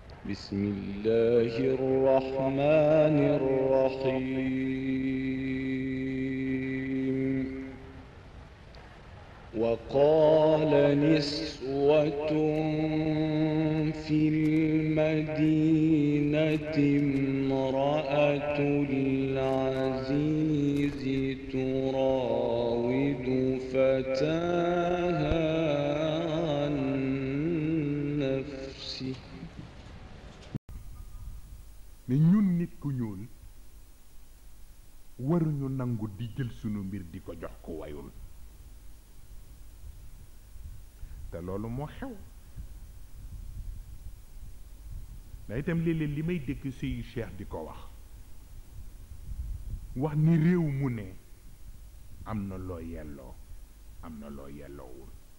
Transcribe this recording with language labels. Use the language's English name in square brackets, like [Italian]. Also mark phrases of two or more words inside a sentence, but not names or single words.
[Arabic] بسم الله الرحمن الرحيم وقال نسوة في المدينة امرأة العزيز تراود فتاها عن نفسه [Wolof] mais ñun nit ku ñuul waruñu nangu di jël sunu mbir di ko jox ko wayul te loolu moo xew da itam léeg-léeg li may dégg sëyu Cheikh di ko wax ni réew mu ne am na loo yelloo am na loo yelloowul